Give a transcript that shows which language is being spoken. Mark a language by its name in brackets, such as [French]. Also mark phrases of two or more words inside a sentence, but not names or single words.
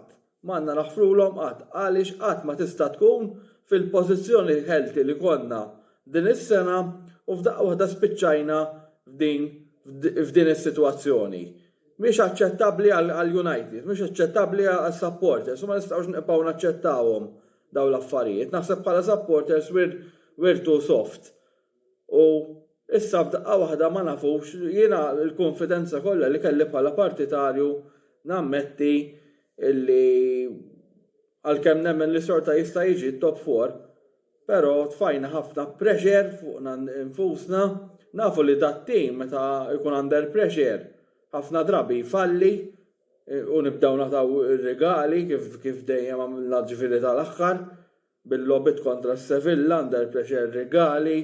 [Maltese] M'għandna naħfrulhom qatt għaliex qatt ma tista' tkun fil-pożizzjoni ħelti li konna din is-sena u f'daqqa waħda spiċċajna f'din is-sitwazzjoni. Mhix aċċettabbli għall-United, mhix aċċettabbli għas-supporters, u ma nistgħux nibqgħu naċċettawhom dawn l-affarijiet. Naħseb bħala supporters [English] we're too soft. [Maltese] U issa f'daqqa waħda ma nafux jiena l-konfidenza kollha li kelli bħala partitarju nammetti illi għalkemm nemmen li sorta jista' jiġi t-top 4, però tfajna ħafna pressure fuqna infusna, nafu li dat-tim meta jkun [English] under pressure [Maltese] ħafna drabi jfalli u nibdew nagħtaw ir-regali kif dejjem għamilna ġifieri tal-aħħar bil-logħbiet kontra s-Sevilla [English] under pressure [Maltese] regali.